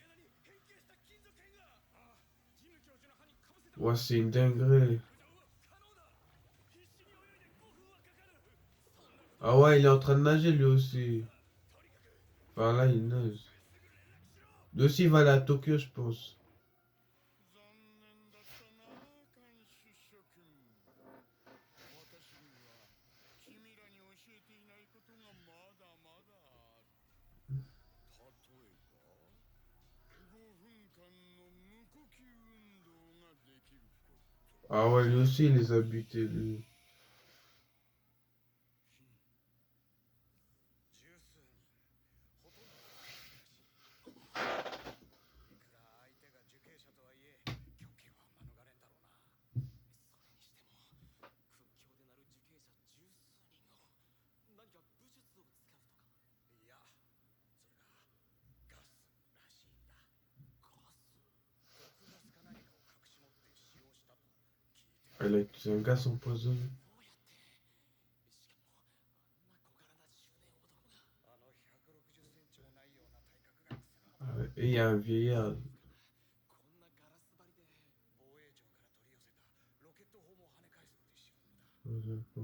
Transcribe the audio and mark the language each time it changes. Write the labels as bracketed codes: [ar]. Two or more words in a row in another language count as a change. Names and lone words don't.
[fr] Ouais, c'est une dinguerie. Ah ouais, il est en train de nager lui aussi. Enfin là, il nage. Lui aussi, il va aller à Tokyo, je pense. [ja] 残念だったな、看守諸君。私には君らに教えていないことがまだまだある。例えば、5分間の無呼吸運動ができること。 [fr] Ah ouais, lui aussi, il les a butés, lui. [ja] 十数人、ほとんどがいくら相手が受刑者とはいえ、極刑は免れんだろうな。それにしても、屈強でなる受刑者十数人を何か武術を使うとか。いや、それがガスらしいんだ。ガス？毒ガスか何かを隠し持って使用 [fr] Elle a utilisé un gaz empoisonné. Ah ouais, et il y a un vieillard. Ouais, d'accord.